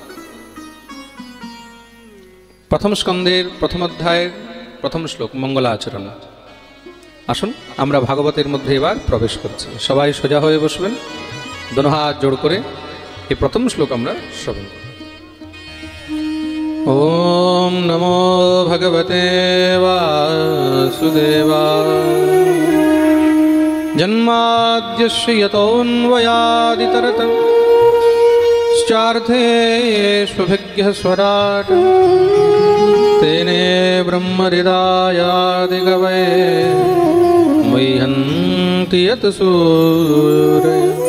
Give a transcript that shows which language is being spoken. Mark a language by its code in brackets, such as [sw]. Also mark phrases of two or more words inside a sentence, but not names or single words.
[bn] প্রথম স্কন্ধের প্রথম অধ্যায়ের প্রথম শ্লোক মঙ্গলাচরণ। আসুন আমরা ভাগবতের মধ্যে এবার প্রবেশ করছি। সবাই সোজা হয়ে বসবেন, দোনো হাত জোড় করে এই প্রথম শ্লোক আমরা শ্রবণ করব। [sa] ওম নমো ভগবতে বাসুদেবায়। জন্মাদ্যস্য यतोऽन्वयादितरतश्चार्थेष्वभिज्ञः स्वराट् तेने ब्रह्महृदायादिकवये मुह्यन्ति यत् सूरयः।